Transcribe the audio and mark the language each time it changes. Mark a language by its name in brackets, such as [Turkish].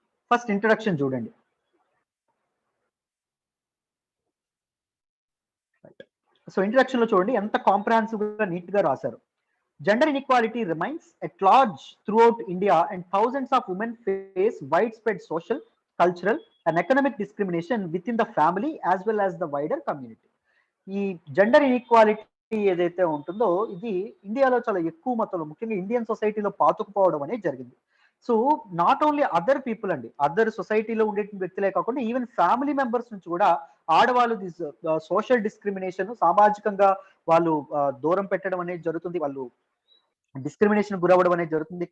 [Telugu] First introduction చూడండి. So introduction లో చూడండి ఎంత కాంప్రహెన్సివ్ గా నీట్ గా రాశారు. [English] Gender inequality remains at large throughout India and thousands of women face widespread social, cultural and economic discrimination within the family as well as the wider community. [Telugu] ఈ gender inequality ఏదైతే ఉంటుందో ఇది ఇండియాలో చాలా ఎక్కువ మొత్తంలో, ముఖ్యంగా ఇండియన్ సొసైటీలో పాతుకుపోవడం అనేది జరిగింది. So [English] not only other people [Telugu] అండి, అదర్ సొసైటీలో ఉండే వ్యక్తులే కాకుండా ఈవెన్ ఫ్యామిలీ మెంబర్స్ నుంచి కూడా ఆడవాళ్ళు సోషల్ డిస్క్రిమినేషన్, సామాజికంగా వాళ్ళు దూరం పెట్టడం అనేది జరుగుతుంది, వాళ్ళు డిస్క్రిమినేషన్ గురవడం అనేది జరుగుతుంది.